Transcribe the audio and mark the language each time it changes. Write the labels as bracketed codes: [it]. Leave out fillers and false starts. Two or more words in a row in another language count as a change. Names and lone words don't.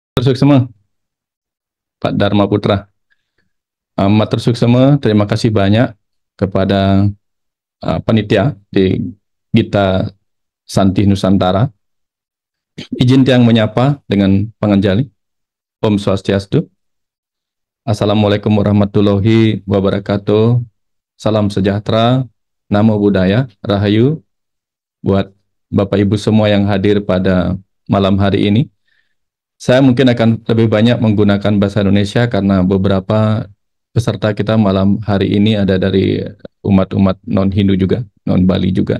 [ban] Suksema, Pak Dharma Putra. Matur suksema, [id] terima kasih banyak kepada panitia di Gita Santi Nusantara. Izin tiang menyapa dengan panganjali. [ban] Om Swastiastu. [ar] السلام عليكم ورحمة الله وبركاته. [id] Salam sejahtera, [pi] namo buddhaya, [id] rahayu buat Bapak Ibu semua yang hadir pada malam hari ini. Saya mungkin akan lebih banyak menggunakan bahasa Indonesia karena beberapa peserta kita malam hari ini ada dari umat-umat non-Hindu juga, non-Bali juga.